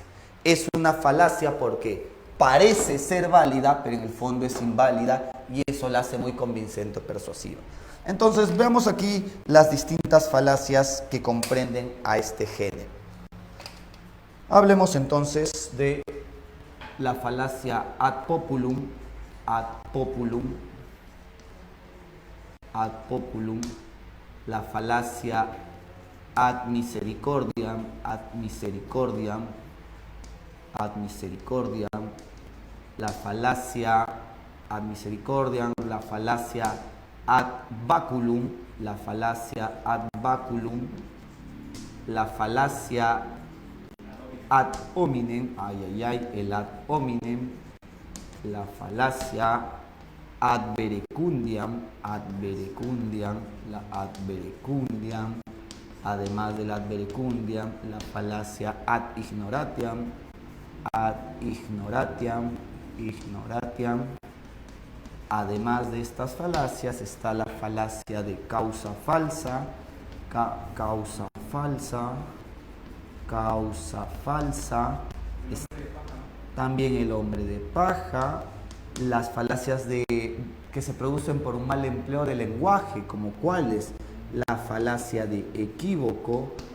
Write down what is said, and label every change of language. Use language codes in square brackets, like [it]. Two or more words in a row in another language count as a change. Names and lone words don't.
[es] Es una falacia porque parece ser válida, pero en el fondo es inválida y eso la hace muy convincente o persuasiva. Entonces, veamos aquí las distintas falacias que comprenden a este género. Hablemos entonces de la falacia [la] ad populum, [es] la falacia [la] ad misericordiam, [es] la falacia [la] ad misericordiam, [es] la falacia [la] ad baculum, [es] la falacia [la] ad hominem, [es] el [la] ad hominem, [es] la falacia [la] ad verecundiam, [es] la [la] ad verecundiam, [es] además del [la] ad verecundiam, [es] la falacia [la] ad ignoratiam, [es] Además de estas falacias está la falacia de causa falsa, también el hombre de paja, las falacias que se producen por un mal empleo del lenguaje, como cuáles, la falacia de equívoco,